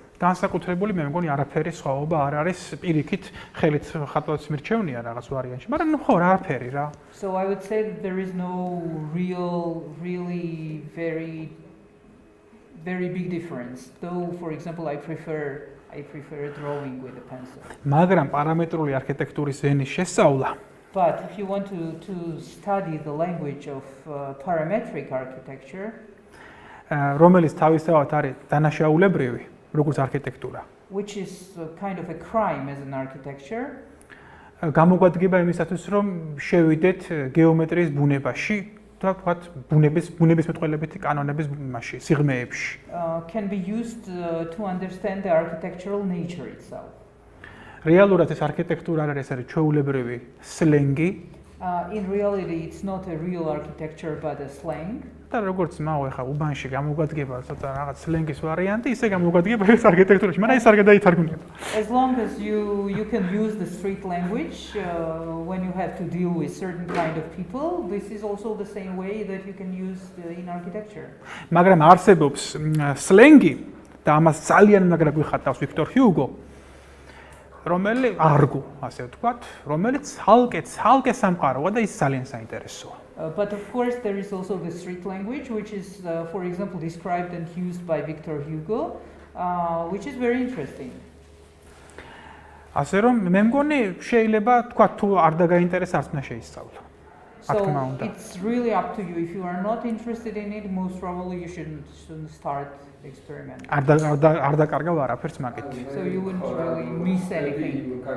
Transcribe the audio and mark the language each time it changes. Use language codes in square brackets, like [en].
[ka] განსაკუთრებული მე მგონი არაფერი სხვაობა არ არის პირიქით ხელით ხატვაც მირჩევნია რაღაც ვარიანტში, მაგრამ ნუ ხო არაფერი რა. [en] So I would say that there is no really very big difference. Though for example I prefer drawing with a pencil. [ka] მაგრამ პარამეტრული არქიტექტურის ენის შესწავლა [en] But if you want to study the language of parametric architecture, [ka] რომელიც თავისთავად არის დანაშაულებრივი, როგორც არქიტექტურა, [en] which is kind of a crime as an architecture, [ka] გამოგვადგება იმისათვის, რომ შევიდეთ გეომეტრიის ბუნებაში, და თქვათ ბუნებისმეტყველებითი კანონების მასში, სიღრმეებში. [en] Can be used to understand the architectural nature itself. [ka] რეალურად ეს არქიტექტურა არის ჩვეულებრივი სლენგი. [en] In reality, it's not a real architecture but a slang. [ka] და როგორც მაო ახლა უბანში გამოგვადგება ცოტა რაღაც სლენგის ვარიანტი, ისე გამოგვადგება ეს არქიტექტურაში, მაგრამ ეს არ გადაითარგმნება. [en] As long as you can use the street language when you have to deal with certain kind of people, this is also the same way that you can use in architecture. [ka] მაგრამ არსებობს სლენგი და ამას ძალიან მაგრად გვიხატავს ვიქტორ ჰიუგო, რომელიც არგო, ასე ვთქვათ, რომელიც ცალკე სამყაროა და ის ძალიან საინტერესოა. [en] But of course there is also the street language, which is for example described and used by Victor Hugo, which is very interesting. [ka] ასე რომ მე მგონი შეიძლება თქვა თუ არ დაგაინტერესებს არც შეისწავლო. [en] So it's really up to you. If you are not interested in it, most probably you shouldn't start experimenting. [ka] არ დაკარგავ არაფერს მაგით. [en] So you wouldn't really miss anything.